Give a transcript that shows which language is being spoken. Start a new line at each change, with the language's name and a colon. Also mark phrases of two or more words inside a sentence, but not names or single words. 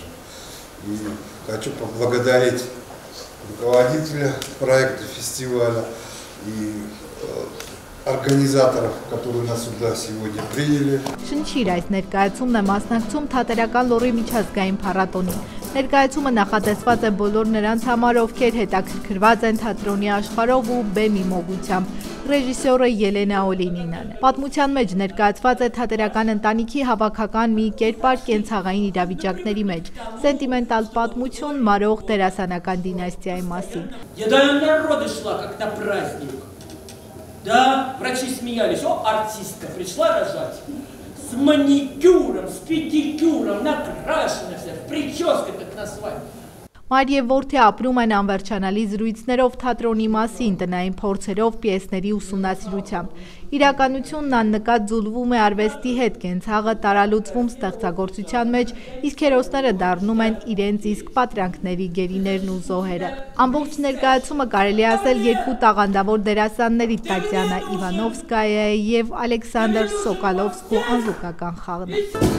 Russian: И хочу поблагодарить руководителя проекта фестиваля и организаторов, которые нас сюда сегодня приняли.
Armenian: Շնչիր այս ներկայացումն է մասնակցում թատերական լորի միջազգային փառատոնին։ Ներկայացումը նախատեսված է բոլոր նրանց համար, ովքեր հետաքրքրված են թատրոնի աշխարհով ու բեմի մոգությամբ։ Ռեժիսորը Ելենա Օլինինան է։ Պատմության մեջ ներկայացված է թատերական ընտանիքի հավաքական մի կերպար կենցաղային իրավիճակների մեջ, սենտիմենտալ պատմություն մարող դերասանական դինաստիայի մասին։
Russian: Да, врачи смеялись, о, артистка пришла рожать с маникюром, с педикюром, накрашена вся, в прическе как на свадьбе.
Armenian: Մայր եւ որդի ապրում են անվերջանալի զրույցներով թատրոնի մասին, տնային փորձերով, պիեսների ուսումնասիրությամբ։ Իրականությունն աննկատ ձուլվում է արվեստի հետ, կենցաղը տարալուծվում ստեղծագործության մեջ, իսկ հերոսները դառնում են իրենց իսկ պատրանքների գերիներն ու զոհերը։ Ամբողջ ներկայացումը կարելի է ասել երկու տաղանդավոր դերասանների Տատյանա Իվանովսկայայի եւ Ալեքսանդր Սոկալովսկու անզուգական խաղն է։